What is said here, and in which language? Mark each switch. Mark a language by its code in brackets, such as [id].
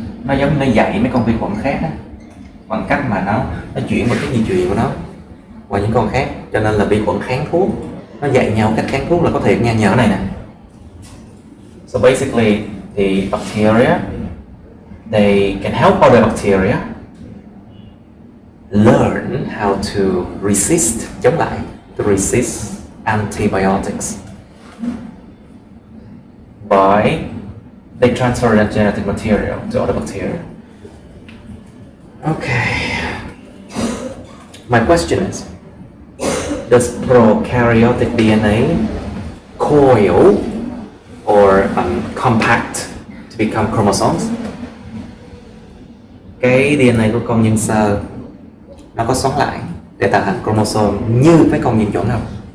[vi] Nó giống như nó dạy mấy con vi khuẩn khác á, bằng cách mà nó chuyển một cái di truyền của nó qua những con khác, cho nên là vi khuẩn kháng thuốc. Nó dạy nhau cách kháng thuốc là có thiệt nha, nhờ cái này nè. [en] So basically the bacteria, they can help other bacteria learn how to resist, [vi] chống lại, [en] to resist antibiotics by they transfer that genetic material to other bacteria. Okay. My question is, does prokaryotic DNA coil or compact to become chromosomes? [vi] Cái DNA của con nhân sơ nó có xoắn lại để tạo thành chromosome như với con nhiễm chuẩn không?